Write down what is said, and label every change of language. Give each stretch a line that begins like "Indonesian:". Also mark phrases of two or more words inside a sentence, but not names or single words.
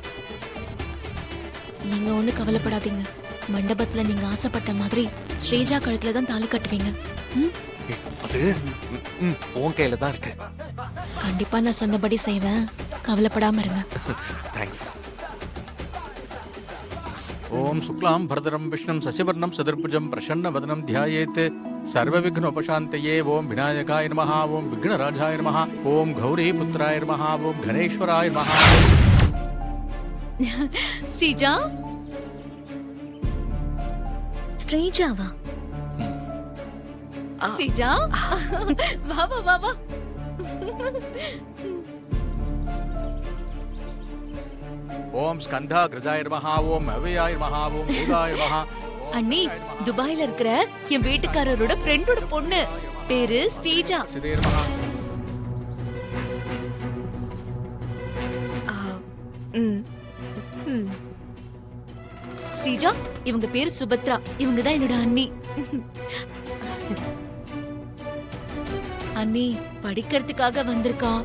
Tamil: நீங்க ஒண்ணு கவலைப்படாதீங்க. மண்டபத்துல நீங்க ஆசைப்பட்ட மாதிரி ஸ்ரீஜா கழுத்துல தான் தாலி கட்டுவீங்க. அது உன் கையில தான் இருக்கு. கண்டிப்பா நான் சொன்னபடி செய்வேன், கவலைப்படாம இருங்க. தேங்க்ஸ்.
Sanskrit: ओम शुक्लां भरधरं विष्णुं शशिवर्णं चतुर्भुजं प्रसन्नवदनं ध्यायेत् सर्वविघ्नोपशान्तये। ओम विनायकाय नमः, ओम विघ्नराजाय नमः, ओम गौरीपुत्राय नमः, ओम गणेश्वराय नमः.
Tamil: ஸ்ரீஜா, ஸ்ரீஜாவா? ஸ்ரீஜா, வா வா வா வா.
Sanskrit: ओम स्कंधाग्रजाय नमः, ओम अव्ययाय नमः, ओम भूताय नमः.
Tamil: அண்ணி, துபாயில இருக்கிற என் வீட்டுக்காரரோட ஃப்ரெண்டோட பொண்ணு, பேரு ஸ்ரீஜா.
Sanskrit: श्री नमः.
Tamil: ஸ்ரீஜா, இவங்க பேரு சுபத்ரா. இவங்க தான் என்னோட அண்ணி. அண்ணி படிக்கிறதுக்காக வந்திருக்கான்.